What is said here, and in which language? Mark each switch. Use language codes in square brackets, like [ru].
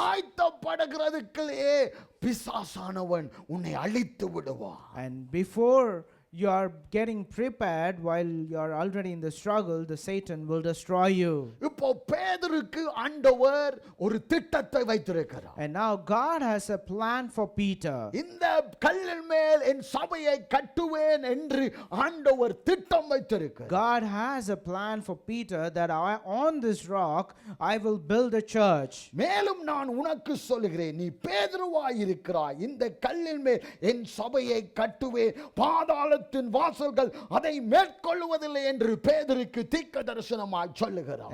[ta] ஆயத்தப்படுகிறதுக்குள்ளே பிசாசானவன் உன்னை அழித்து விடுவான். [en] And before you are getting prepared, while you are already in the struggle, the Satan will destroy you. [ta] இப்போ பேதுருக்கு ஆண்டவர் ஒரு திட்டத்தை வைத்திருக்கிறார். [en] And now God has a plan for Peter. [ta] இந்த கல்லின் மேல் என் சபையை கட்டுவேன் என்று ஆண்டவர் திட்டம் வைத்திருக்கிறார். [en] God has a plan for Peter that on this rock I will build a church. [ta] மேலும் நான் உனக்கு சொல்லுகிறேன், நீ பேதுருவாய் இருக்கிறாய், இந்த கல்லின் மேல் என் சபையை கட்டுவேன், பாதாள வாசல்கள் அதை மேற்கொள்வதில்லை என்று பேதுருக்கு தீர்க்கதரிசனமாய் சொல்லுகிறார்.